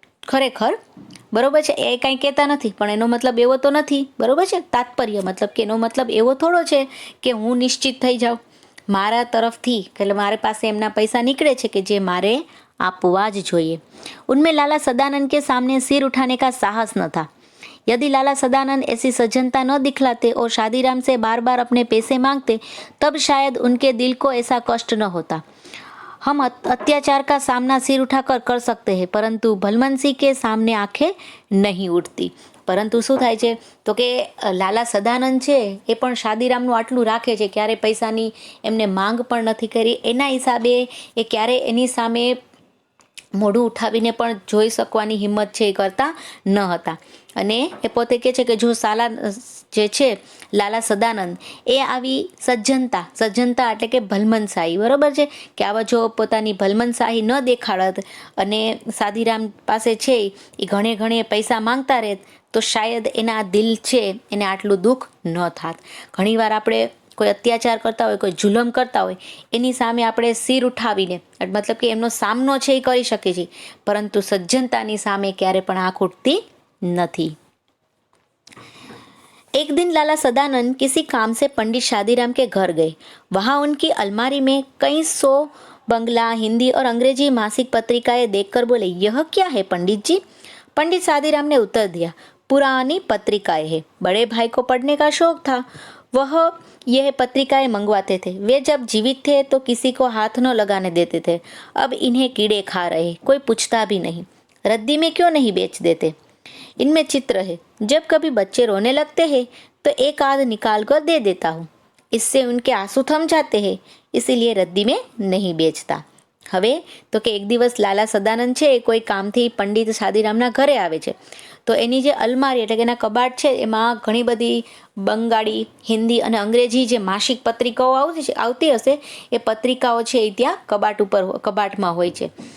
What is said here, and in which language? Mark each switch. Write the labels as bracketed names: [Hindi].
[Gujarati] ખરેખર બરોબર છે, એ કાંઈ કહેતા નથી, પણ એનો મતલબ એવો તો નથી, બરોબર છે, તાત્પર્ય મતલબ કે એનો મતલબ એવો થોડો છે કે હું નિશ્ચિત થઈ જાઉં મારા તરફથી, એટલે મારી પાસે એમના પૈસા નીકળે છે કે જે મારે આપવા જ જોઈએ. [Hindi] उनमें लाला सदानंद के सामने सिर उठाने का साहस न था. यदि लाला सदानंद ऐसी सज्जनता न दिखलाते और शादीराम से बार बार अपने पैसे मांगते तब शायद उनके दिल को ऐसा कष्ट न होता. हम अत्याचार का सामना सिर उठाकर कर सकते हैं, परंतु भलमन सिंह के सामने आंखें नहीं उठती. [Gujarati] પરંતુ શું થાય છે તો કે લાલા સદાનંદ છે એ પણ શાદીરામનું આટલું રાખે છે, ક્યારે પૈસાની એમને માંગ પણ નથી કરી. એના હિસાબે એ ક્યારે એની સામે મોઢું ઉઠાવીને પણ જોઈ શકવાની હિંમત છે એ કરતા ન હતા. અને એ પોતે કહે છે કે જો જે છે લાલા સદાનંદ એ આવી સજ્જનતા એટલે કે ભલમનશાહી, બરોબર છે, કે આવા જો પોતાની ભલમનશાહી ન દેખાડત અને સાદીરામ પાસે છે એ ઘણે પૈસા માંગતા રહે તો શાયદ એના દિલ છે એને આટલું દુઃખ ન થાત. ઘણીવાર આપણે કોઈ અત્યાચાર કરતા હોય, કોઈ જુલમ કરતા હોય, એની સામે આપણે સિર ઉઠાવીને મતલબ કે એમનો સામનો છે એ કરી શકીએ છીએ, પરંતુ સજ્જનતાની સામે ક્યારે પણ આંખ ઉઠતી નથી. [Hindi] एक दिन लाला सदानंद किसी काम से पंडित शादीराम के घर गए. वहाँ उनकी अलमारी में कई 100 बंगला, हिंदी और अंग्रेजी मासिक पत्रिकाएं देखकर बोले, यह क्या है पंडित जी? पंडित शादीराम ने उत्तर दिया, पुरानी पत्रिकाएं हैं. बड़े भाई को पढ़ने का शौक था, वह यह पत्रिकाएं मंगवाते थे. वे जब जीवित थे तो किसी को हाथ न लगाने देते थे. अब इन्हें कीड़े खा रहे, कोई पूछता भी नहीं. रद्दी में क्यों नहीं बेच देते? इनमें चित्र है. जब कभी बच्चे रोने लगते हैं तो एक आध निकाल कर दे देता हूँ. इससे उनके आंसू थम जाते हैं, इसीलिए रद्दी में नहीं बेचता. [Gujarati] હવે તો કે એક દિવસ લાલા સદાનંદ છે એ કોઈ કામથી પંડિત શાદીરામના ઘરે આવે છે. તો એની જે અલમારી એટલે કે એના કબાટ છે એમાં ઘણી બધી બંગાળી, હિન્દી અને અંગ્રેજી જે માસિક પત્રિકાઓ આવતી હશે એ પત્રિકાઓ છે એ ત્યાં કબાટમાં હોય છે.